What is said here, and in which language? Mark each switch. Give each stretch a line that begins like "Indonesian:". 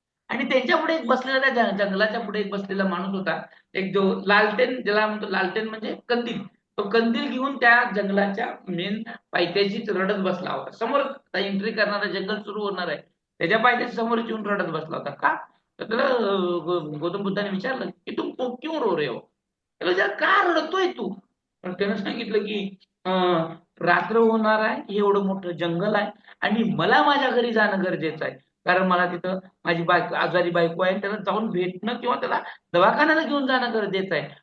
Marathi: आणि त्यांच्या पुढे एक बसलेला, त्या जंगलाच्या पुढे एक बसलेला माणूस होता, एक जो लालटेन, ज्याला म्हणतो लालटेन म्हणजे कंदील, तो कंदील घेऊन त्या जंगलाच्या मेन पायथ्याशी रडत बसला होता. समोर एंट्री करणारा, जंगल सुरू होणार आहे, त्याच्या पायथ्याशी समोर येऊन रडत बसला होता. का? तर त्याला गौतम बुद्धाने विचारलं की
Hindi: तुम क्यों रो रहे हो?
Marathi: त्याला विचार, का रडतोय तू? तर त्यानं सांगितलं की रात्र होणार आहे, हे एवढं मोठं जंगल आहे, आणि मला माझ्या घरी जाणं गरजेचं आहे, कारण मला तिथं माझी आजारी बायको आहे, त्याला जाऊन भेटणं किंवा त्याला दवाखान्याला घेऊन जाणं गरजेचं आहे.